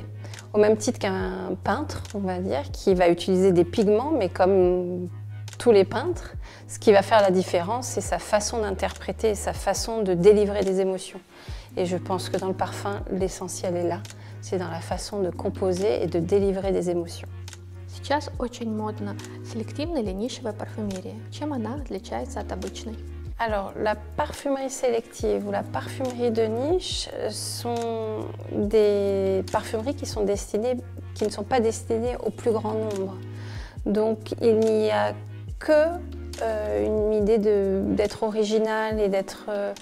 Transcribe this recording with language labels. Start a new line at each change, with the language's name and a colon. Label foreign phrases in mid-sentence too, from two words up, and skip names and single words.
French: Au même titre qu'un peintre, on va dire, qui va utiliser des pigments, mais comme tous les peintres, ce qui va faire la différence, c'est sa façon d'interpréter, sa façon de délivrer des émotions. Et je pense que dans le parfum, l'essentiel est là. C'est dans la façon de composer et de délivrer des émotions.
Russian: Сейчас очень модно селективная или нишевая парфюмерия. Чем она отличается от обычной?
French: Alors, la parfumerie sélective ou la parfumerie de niche sont des parfumeries qui ne sont pas destinées au plus grand nombre. Donc, il n'y a que une idée d'être original et d'être à part.